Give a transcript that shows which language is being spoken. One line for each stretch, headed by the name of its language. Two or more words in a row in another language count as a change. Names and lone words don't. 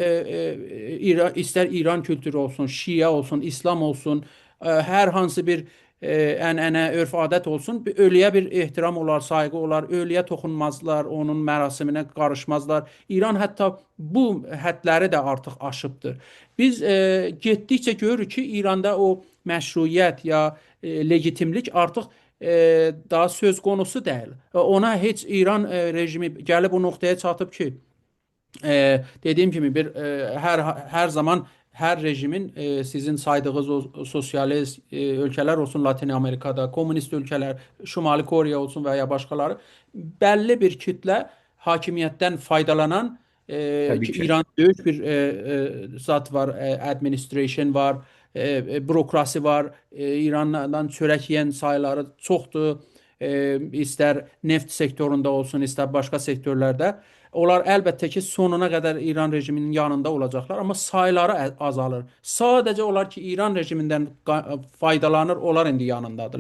Azerbaijani: istər İran kültürü olsun, Şiə olsun, İslam olsun, hər hansı bir ənənə, örf-adət olsun, ölüyə bir ehtiram olar, sayğı olar, ölüyə toxunmazlar, onun mərasiminə qarışmazlar. İran hətta bu hədləri də artıq aşıbdır. Biz getdikcə görürük ki, İranda o məşruiyyət ya legitimlik artıq daha
Turkish: söz konusu
Azerbaijani: deyil. Ona heç İran rejimi gəlib o noxtaya çatıb ki,
Turkish: dediğim gibi her zaman her rejimin sizin saydığınız o sosyalist ülkeler olsun Latin Amerika'da, komünist ülkeler, Şimali Kore olsun veya başkaları belli bir kitle hakimiyetten faydalanan
Azerbaijani: Təbii ki ki.
Turkish: İran büyük bir zat var, administration var, bürokrasi var.
Azerbaijani: İrandan çörək yeyən sayıları çoxdur. İstər neft sektorunda olsun, istər başqa sektorlarda. Onlar əlbəttə ki, sonuna qədər İran rejiminin yanında olacaqlar, amma sayları azalır. Sadəcə onlar ki, İran rejimindən faydalanır, onlar indi yanındadırlar.